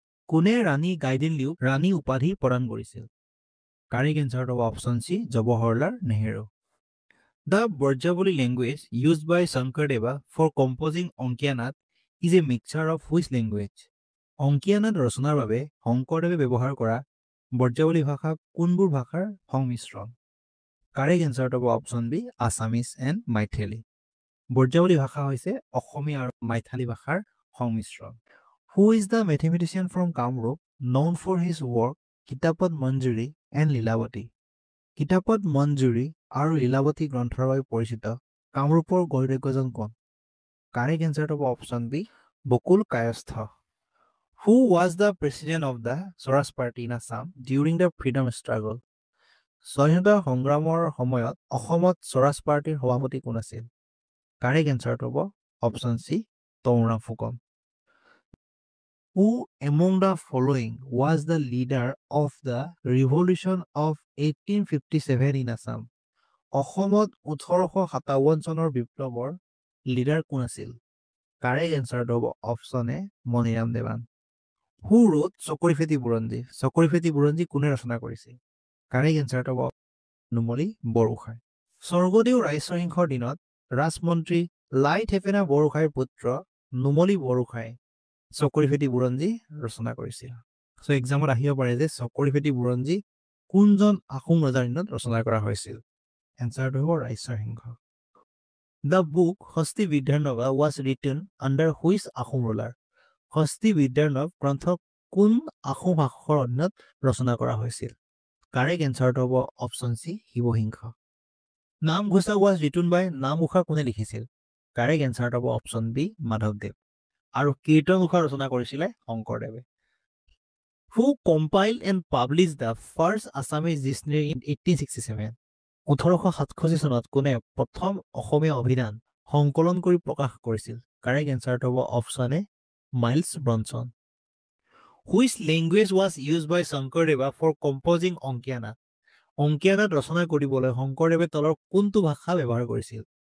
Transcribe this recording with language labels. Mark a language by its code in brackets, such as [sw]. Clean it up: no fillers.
[as] কোনে ৰাণী গাইডিনলিউক ৰাণী উপাধি প্ৰদান কৰিছিল? [en] Correct এনচাৰটো হ'ব option C Jawaharlal Nehru. The Brajavali language used by Shankardeva for composing Onkiya Nath is a mixture of which language? [as] অংকীয়া নাট ৰচনাৰ বাবে শংকৰদেৱে ব্যৱহাৰ কৰা ব্ৰজাৱলী ভাষা কোনবোৰ ভাষাৰ সংমিশ্ৰণ? [en] Correct এনচাৰটো হ'ব option B Assamese and Maithili. [as] Brajavali ভাষা হৈছে অসমীয়া আৰু মাইথালী ভাষাৰ সংমিশ্ৰণ। [en] Who is the mathematician from Kamrup known for his work Kitabat Manjari and Lilavati? [as] কিতাপত মঞ্জুৰী আৰু লীলাৱতী গ্ৰন্থৰ বাবে পৰিচিত কামৰূপৰ গণিতজ্ঞজন কোন? [en] Correct এনচাৰটো হ'ব option B Bakul Kayastha. Who was the president of the Swaraj Party in Assam during the freedom struggle? [as] স্বাধীনতা সংগ্ৰামৰ সময়ত অসমত স্বৰাজ পাৰ্টিৰ সভাপতি কোন আছিল? [en] Correct এনচাৰটো হ'ব option C Tarunram Phukan. Who among the following was the leader of the revolution of 1857 in Assam? [as] অসমত 1857 চনৰ বিপ্লৱৰ লিডাৰ কোন আছিল? [en] Correct এনচাৰটো হ'ব option A Maniram Dewan. Who wrote Chakrapheti Buranji? [as] চকৰিফেটি বুৰঞ্জী কোনে ৰচনা কৰিছিল? [en] Correct এনচাৰটো হ'ব নুমলী বৰগোহাঁই। [as] স্বৰ্গদেউ ৰাজসিংহৰ দিনত ৰাজমন্ত্ৰী লাই থেপেনা বৰগোহাঁইৰ পুত্ৰ নুমলী বৰগোহাঁই চকৰিফেটি বুৰঞ্জী ৰচনা কৰিছিল। চ' এক্সামত আহিব পাৰে যে চকৰিফেটি বুৰঞ্জী কোনজন আহোম ৰজাৰ দিনত ৰচনা কৰা হৈছিল? এনচাৰটো হ'ব ৰাজসিংহ। [en] The book Hasti Vidyarnava was written under which Ahom ruler? [as] হস্তি বিদ্যাৰ্ণৱ গ্ৰন্থ কোন আহোম শাসকৰ অধীনত ৰচনা কৰা হৈছিল? [en] Correct এনচাৰটো হ'ব option C Shivasingha. Namghosha was written by [as] Namghosha কোনে লিখিছিল? [en] Correct এনচাৰটো হ'ব option B মাধৱদেৱ। [as] আৰু কীৰ্তনঘোষা ৰচনা কৰিছিলে শংকৰদেৱে। [en] Who compiled and published the first Assamese dictionary in 1867? [as] 1867 চনত কোনে প্ৰথম অসমীয়া অভিধান সংকলন কৰি প্ৰকাশ কৰিছিল? [en] Correct এনচাৰটো হ'ব option A Miles Bronson. Which language was used by Shankardeva for composing Ankiya Naat? [as] অংকীয়া নাট ৰচনা কৰিবলৈ শংকৰদেৱে তলৰ কোনটো ভাষা ব্যৱহাৰ কৰিছিল?